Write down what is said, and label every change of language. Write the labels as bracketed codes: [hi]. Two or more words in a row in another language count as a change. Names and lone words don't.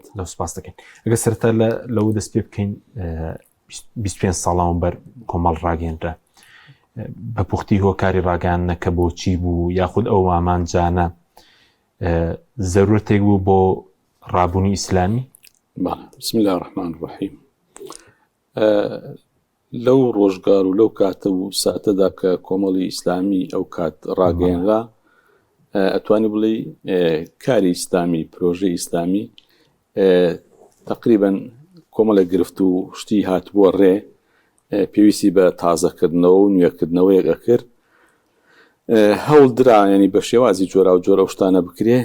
[ckb] سوپاس دەکەین. ئەگە سەرەتا لەو دەست پێ بکەین 25 ساڵاوم بەر کۆمەڵ ڕاگەێنرا، بە پوختی هۆکاری ڕاگەیاندنەکە بۆچی بوو، یاخود ئەو ئامانجانە زەرورەتێک بوو بۆ ڕابوونی ئیسلامی؟ [ar] بسم الله الرحمن الرحیم. [ckb] لەو ڕۆژگار و لەو کاتە و ساتەدا کە کۆمەڵی ئیسلامی ئەو کات ڕاگەیەنرا، ئەتوانی بڵێ کاری ئیسلامی، پرۆژەی ئیسلامی تقریبا کۆمەڵە گرفت و شتی هاتبووە ڕێ، پێویستی بە تازەکردنەوە و نوێکردنەوەیەک ئەکرد، هەوڵ درا ینی بە شێوازی جۆرا و جۆرە شتانە بکرێ.